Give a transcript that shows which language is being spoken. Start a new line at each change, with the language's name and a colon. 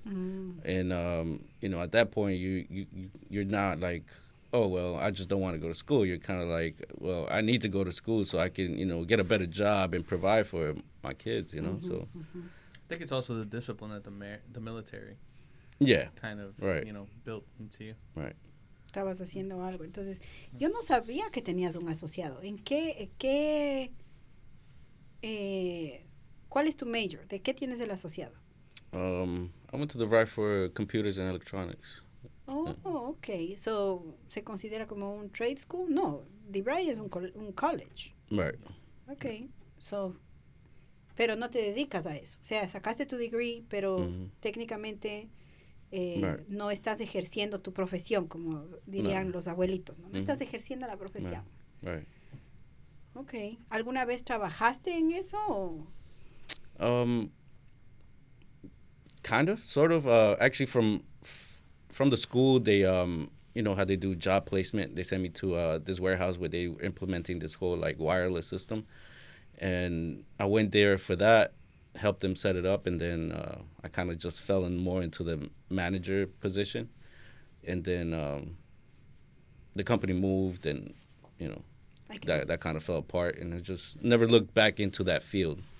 English: And, at that point, you're not like, oh, well, I just don't want to go to school. You're kind of like, well, I need to go to school so I can, get a better job and provide for my kids, so. I think it's also the discipline that the military kind of, right. Built into you. Right.
Spanish: Estabas haciendo algo. Entonces, yo no sabía que tenías un asociado. ¿Cuál es tu major? ¿De qué tienes el asociado?
English: I went to the right for computers and electronics. Oh, okay.
Spanish: So, ¿se considera como un trade school? No, DeVry es un college.
English: Right.
Spanish: Okay. So, pero no te dedicas a eso. O sea, sacaste tu degree, pero técnicamente
English: right.
Spanish: no estás ejerciendo tu profesión, como dirían los abuelitos, ¿no? No estás ejerciendo la profesión.
English: Right. Okay.
Spanish: ¿Alguna vez trabajaste en eso o?
English: Kind of, sort of. Actually, from the school, they, how they do job placement. They sent me to this warehouse where they were implementing this whole like wireless system, and I went there for that, helped them set it up, and then I kind of just fell more into the manager position, and then the company moved, and that kind of fell apart, and I just never looked back into that field.